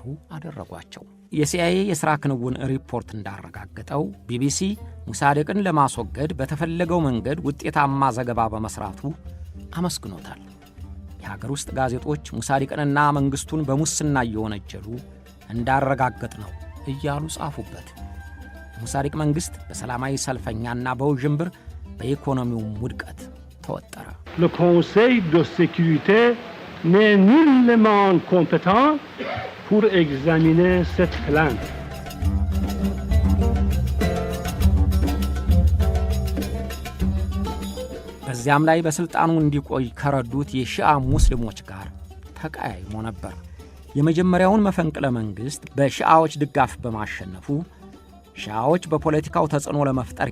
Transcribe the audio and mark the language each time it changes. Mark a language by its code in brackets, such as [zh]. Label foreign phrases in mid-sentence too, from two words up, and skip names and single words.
[am] አደረጓቸው። የሲአይኤ የሥራ ክንውን ሪፖርት እንዳረጋገጠው ቢቢሲ ሞሳዲቅን ለማስወገድ በተፈለገው መንገድ ውጤታማ ዘገባ በመሥራቱ አመስግኖታል። የሀገር ውስጥ ጋዜጦች ሞሳዲቅንና መንግሥቱን በሙስና እየወነጀሉ እንዳረጋገጥ ነው እያሉ ጻፉበት። የሞሳዲቅ መንግሥት በሰላማዊ ሰልፈኛና በውዥንብር በኢኮኖሚውም ውድቀት ተወጠረ። [fr] Le Conseil de sécurité n'est nullement compétent pour examiner cette plainte. [am] በዚያም ላይ በሥልጣኑ እንዲቆይ ከረዱት የሺዓ ሙስሊሞች ጋር ተቀያይሞ ነበር። የመጀመሪያውን መፈንቅለ መንግሥት በሺዓዎች ድጋፍ በማሸነፉ ሺዓዎች በፖለቲካው ተጽዕኖ ለመፍጠር